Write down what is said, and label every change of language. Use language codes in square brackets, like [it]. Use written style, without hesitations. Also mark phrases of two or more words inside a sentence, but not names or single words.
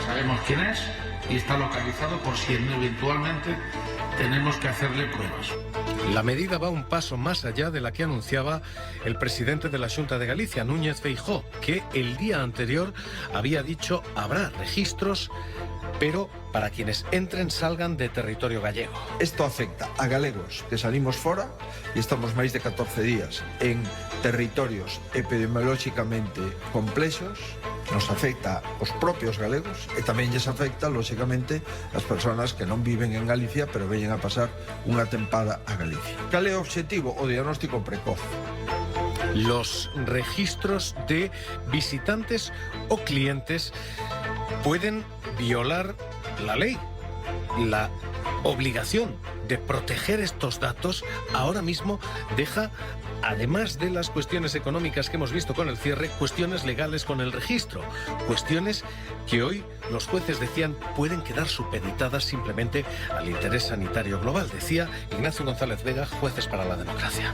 [es] Sabemos quién es y está localizado por si eventualmente tenemos que hacerle pruebas. La medida va un paso más allá de la que anunciaba el presidente de la Xunta de Galicia, Núñez Feijóo, que el día anterior había dicho habrá registros, pero para quienes entren salgan de territorio gallego. [gl] Isto afecta a galegos que salimos fora e estamos máis de 14 días en territorios epidemiolóxicamente complexos, nos afecta aos propios galegos e tamén lles afecta, lóxicamente, as persoas que non viven en Galicia pero veñen a pasar unha tempada a Galicia. Cal é o obxectivo? O diagnóstico precoz. [es] Los registros de visitantes o clientes pueden violar la ley. La obligación de proteger estos datos ahora mismo deja, además de las cuestiones económicas que hemos visto con el cierre, cuestiones legales con el registro, cuestiones que hoy los jueces decían pueden quedar supeditadas simplemente al interés sanitario global, decía Ignacio González Vega, Jueces para la Democracia.